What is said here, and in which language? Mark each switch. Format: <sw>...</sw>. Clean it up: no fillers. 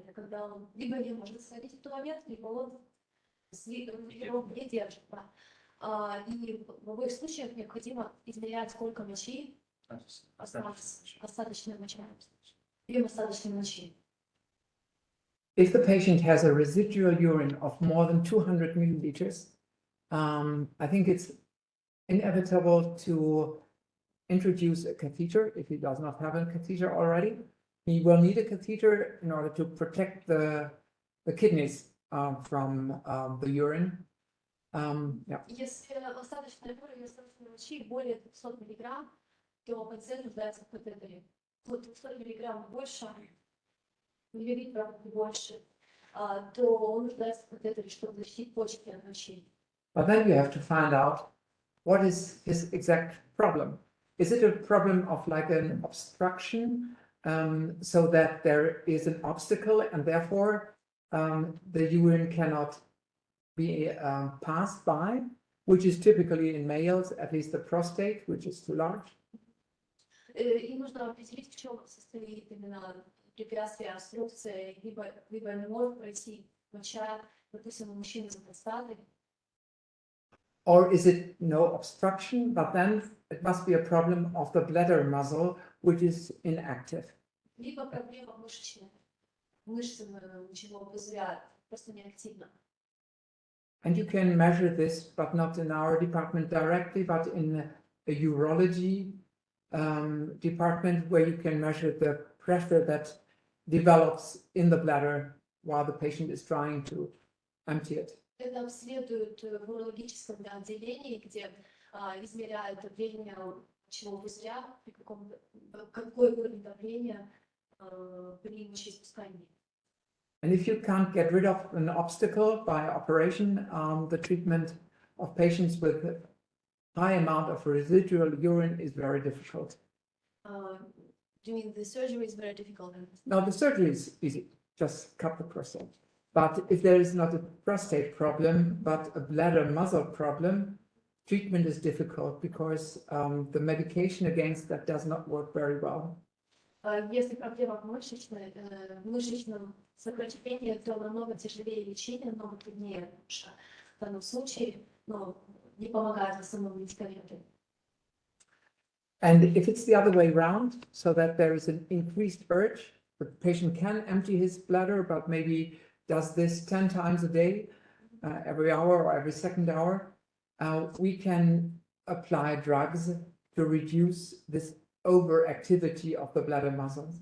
<ru>Это когда он либо не может сходить в туалет, либо он его не держит. И в обоих случаях необходимо измерять, сколько мочи осталось, остаточной мочи, объем остаточной мочи.</ru> <en>If the patient has a residual urine of more than 200 milliliters, I think it's inevitable to introduce a catheter if he does not have a catheter already. He will need a catheter in order to protect the kidneys from the urine. Yeah.</en> <ru>Если остаточная уровень остаточной мочи более 200 миллиграмм, то пациент нуждается в катетере. Вот 200 миллиграмм больше, миллилитров больше, то он нуждается в катетере, чтобы защитить почки от мочи.</ru> <en>But then you have to find out what is his exact problem. Is it a problem of like an obstruction, so that there is an obstacle and therefore the urine cannot be passed by, which is typically in males, at least the prostate, which is too large?</en> <ru>И нужно определить, в чем состоит именно препятствие, обструкция, либо не может пройти моча, допустим, у мужчины за простатой.</ru> <en>Or is it no obstruction, but then it must be a problem of the bladder muscle, which is inactive.</en> <ru>Либо проблема мышечная, мышцы мочевого пузыря просто неактивна.</ru> <en>And you can measure this, but not in our department directly, but in a urology department where you can measure the pressure that develops in the bladder while the patient is trying to empty it.</en> <ru>Это обследуют в урологическом отделении, где измеряют давление мочевого пузыря, какой уровень давления при мочеиспускании.</ru> <en>And if you can't get rid of an obstacle by operation, the treatment of patients with a high amount of residual urine is very difficult. Doing the surgery is very difficult. Now, the surgery is easy, just cut the prostate. But if there is not a prostate problem, but a bladder muscle problem, treatment is difficult because the medication against that does not work very well.</en> <ru>Если проблема в мышечном сокращении, то намного тяжелее лечение, намного труднее в данном случае, но не помогают в основном медикаменты.</ru> <en>And if it's the other way around, so that there is an increased urge, the patient can empty his bladder, but maybe does this 10 times a day, every hour or every second hour, we can apply drugs to reduce this overactivity of the bladder muscles.</en>